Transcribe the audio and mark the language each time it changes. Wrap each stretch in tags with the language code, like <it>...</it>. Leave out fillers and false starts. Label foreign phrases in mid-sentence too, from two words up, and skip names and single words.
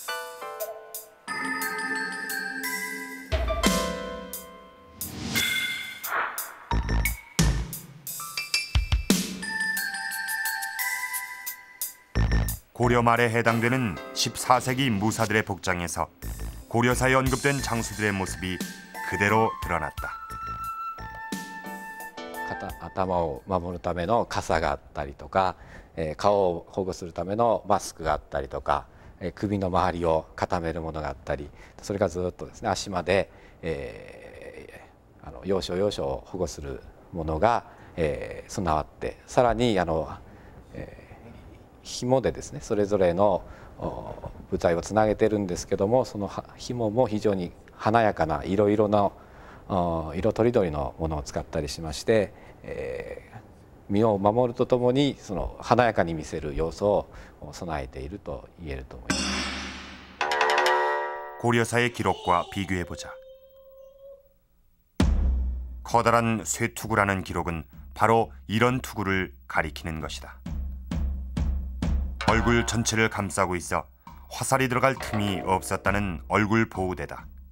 <ko>고려 말에 해당되는 14세기 무사들의 복장에서 고려사에 언급된 장수들의 모습이 그대로 드러났다.</ko> <ja>頭を守るための笠があったりとか、顔を保護するためのマスクがあったりとか、首の周りを固めるものがあったり、それがずっとですね、足まで、要所要所を保護するものが、備わって、さらに紐でですね、それぞれの部隊をつなげてるんですけども、その紐も非常に華やかな色々な色とりどりのものを使ったりしまして、身を守るとともにその華やかに見せる要素を備えていると言えると思います。</ja> <ko>고려사의 기록과 비교해보자. 커다란 쇠투구라는 기록은 바로 이런 투구를 가리키는 것이다. 얼굴 전체를 감싸고 있어 화살이 들어갈 틈이 없었다는 얼굴 보호대다.</ko>